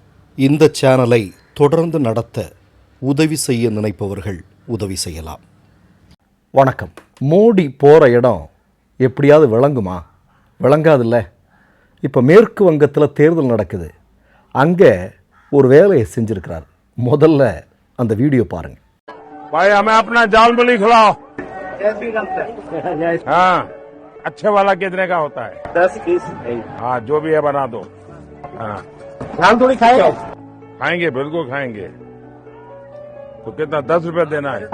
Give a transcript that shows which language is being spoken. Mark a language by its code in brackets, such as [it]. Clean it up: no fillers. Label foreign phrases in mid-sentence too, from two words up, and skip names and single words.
[ta] இந்த சேனலை தொடர்ந்து நடத்த உதவி செய்ய நினைப்பவர்கள் உதவி செய்யலாம். வணக்கம். மோடி போகிற இடம் எப்படியாவது விளங்குமா? விளங்காதில்ல. இப்போ மேற்கு வங்கத்தில் தேர்தல் நடக்குது. அங்கே ஒரு வேலையை செஞ்சுருக்கிறார். முதல்ல அந்த வீடியோ பாருங்க. [hi] भाई हमें अपना जाल बुली खिलाओ। हाँ, अच्छे वाला कितने का होता है? 10-20। हाँ, जो भी है बना दो। हाँ, दाल थोड़ी खाएगा? खाएंगे, बिल्कुल खाएंगे। तो कितना 10 रुपए देना है?